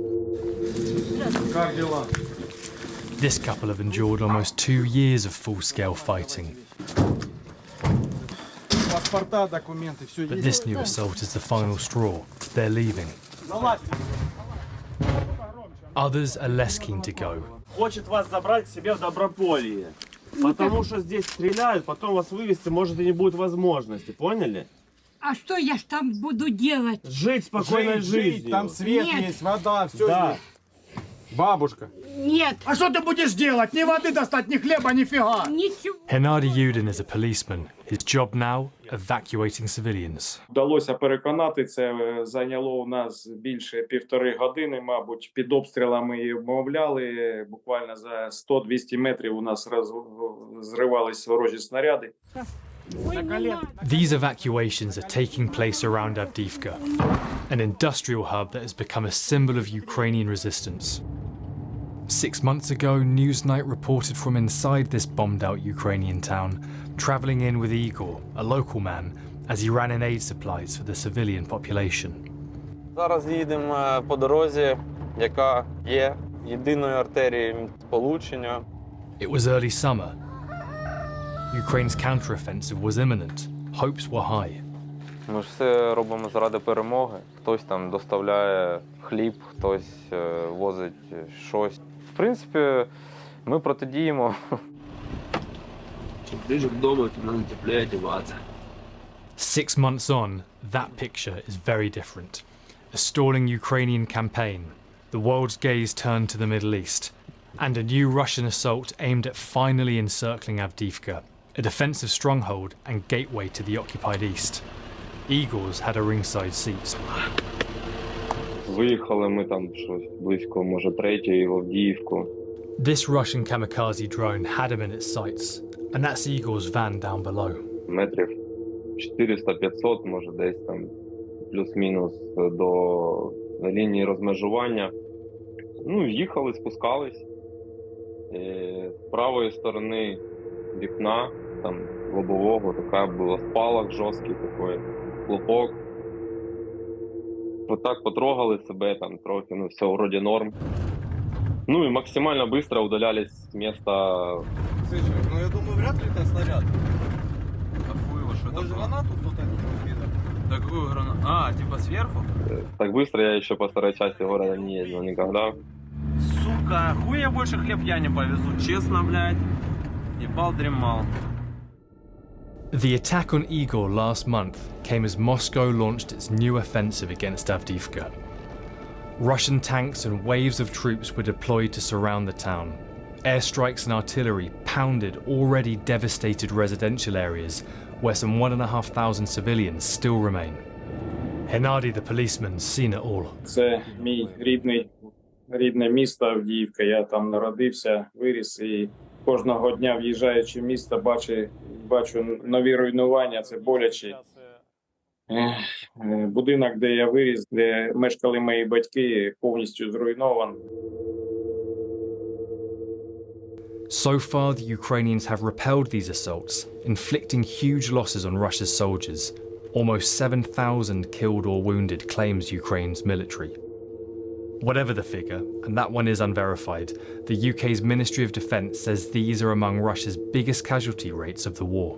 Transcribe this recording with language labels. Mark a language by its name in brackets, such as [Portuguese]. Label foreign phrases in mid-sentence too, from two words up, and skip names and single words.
[English] This couple have endured almost 2 years of full-scale fighting. But this new assault is the final straw. They're leaving. Others are less keen to go. [Russian] Хочет вас забрать к себе в Доброполье. Потому что здесь стреляют, потом вас вывести, может, и не будет возможности. Поняли? А что я ж там буду делать? Жить спокойной жизнью. Там свет Нет. есть, вода, все Да. есть. Бабушка. Нет, А что ты будешь делать? Ни воды достать, ни хлеба, нифига. ничего. [English] Hennady Yudin is a policeman. His job now, evacuating civilians. [Ukrainian] Вдалося переконати, це зайняло у нас більше 1,5 години, мабуть. Під обстрілами і обмовляли. Буквально за 100-200 метрів у нас зривались ворожі снаряди. [English] These evacuations are taking place around Avdiivka, an industrial hub that has become a symbol of Ukrainian resistance. 6 months ago, Newsnight reported from inside this bombed-out Ukrainian town, travelling in with Igor, a local man, as he ran in aid supplies for the civilian population. [Ukrainian] Зараз їдемо по дорозі, яка є єдиною артерією сполучення. [English] It was early summer. Ukraine's counter-offensive was imminent. Hopes were high. [Ukrainian] Ми ж все робимо заради перемоги. Хтось там доставляє хліб, хтось возить щось. В принципі, ми протидіємо. [Russian] Чим ближе к дому, тим нам теплее одеваться. [English] 6 months on, that picture is very different. A stalling Ukrainian campaign, the world's gaze turned to the Middle East, and a new Russian assault aimed at finally encircling Avdiivka, a defensive stronghold and gateway to the occupied east. Igor's had a ringside seat. [Ukrainian] Виїхали ми там щось близько, може, 3-ї в Авдіївку. [English] This Russian kamikaze drone had him in its sights, and that's Igor's van down below. [Ukrainian] Метрів 400-500, може, десь там плюс-мінус до лінії розмежування. Ну, їхали, спускались. З правої сторони вікна, там, лобового, така була спалах жорсткий такий, хлопок. Отак потрогали себе там трохи, ну, [Russian] все вроде норм. Ну и максимально быстро удалялись с места. Слушай, ну я думаю, вряд ли это снаряд. Какую его? Что это Может, было? гранату кто-то кидал? Такую гранату? А, типа сверху? Так быстро я еще по старой части города не ездил никогда. Сука, хуй я больше хлеб я не повезу, честно, блядь. Ебал, дремал. [English] The attack on Igor last month came as Moscow launched its new offensive against Avdiivka. Russian tanks and waves of troops were deployed to surround the town. Airstrikes and artillery pounded already devastated residential areas where some 1,500 civilians still remain. Hennady, the policeman's seen it all. [Ukrainian] Це мій рідне місто Авдіївка. Я там народився, виріс і кожного дня, в'їжджаючи в місто, бачу нові руйнування, це боляче. Будинок, де я виріс, де мешкали мої батьки, повністю зруйнований. [English] So far, the Ukrainians have repelled these assaults, inflicting huge losses on Russia's soldiers. Almost 7,000 killed or wounded, claims Ukraine's military. Whatever the figure, and that one is unverified, the UK's Ministry of Defence says these are among Russia's biggest casualty rates of the war.